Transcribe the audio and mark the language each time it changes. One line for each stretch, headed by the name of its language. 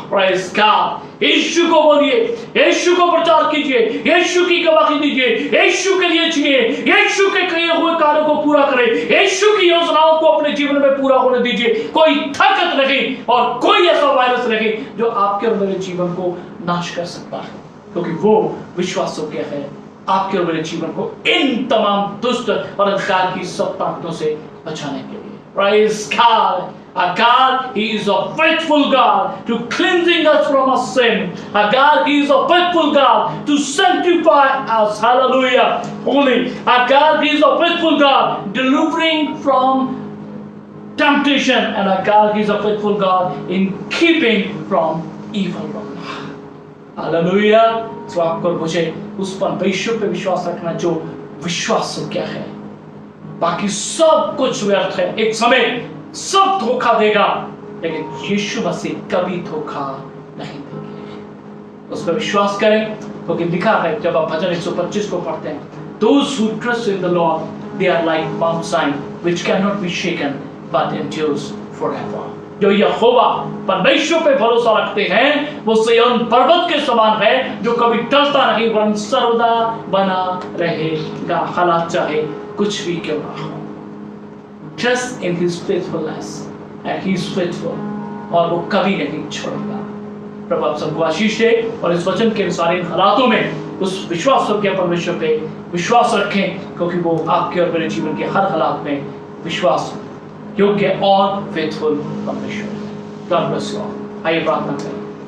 English: Praise God.
Hindi: यीशु को बोलिए, यीशु को प्रचार कीजिए, यीशु की गवाही दीजिए, यीशु के लिए जिए, यीशु के किए हुए कार्यों को पूरा करें, यीशु की योजनाओं को अपने जीवन में पूरा होने दीजिए। कोई ताकत नहीं और कोई ऐसा वायरस नहीं जो आपके और मेरे जीवन को नाश कर सकता है, क्योंकि वो विश्वासों के है आपके और मेरे जीवन को इन तमाम दुष्ट और अंधकार की सब ताकतों से बचाने के लिए।
English: Praise God. Our God, He is a faithful God to cleansing us from our sin. Our God, He is a faithful God to sanctify us. Hallelujah. Holy. Our God, He is a faithful God delivering from temptation. And our God, He is a faithful God in keeping from evil one. Hallelujah.
Hindi: So आपको मुझे उस परमेश्वर पे विश्वास रखना जो विश्वास क्या है। बाकी सब कुछ व्यर्थ है, एक समय सब धोखा देगा, लेकिन यीशु मसीह कभी धोखा नहीं देंगे। उस पर विश्वास करें, क्योंकि लिखा है जब आप भजन 125 को पढ़ते हैं,
English: Those who trust in the Lord, they are like Mount Zion, which cannot be shaken, but endures forever.
Hindi: जो यहोवा परमेश्वर पे भरोसा रखते हैं, वो सिय्योन पर्वत के समान है जो कभी टलता नहीं वरन सर्वदा बना रहेगा, हालात चाहे कुछ भी क्यों ना हो।
English: Trust in His faithfulness, and He is faithful,
Hindi: और वो कभी नहीं छोड़ेगा। प्रभु आप सबको आशीष दे और इस वचन के अनुसार इन हालातों में उस विश्वास के परमेश्वर पे विश्वास रखें, क्योंकि वो आपके और मेरे जीवन के हर हालात में विश्वास योग्य और फेथफुल परमेश्वर है।
English: God bless you all.
Hindi: आइए प्रार्थना करें।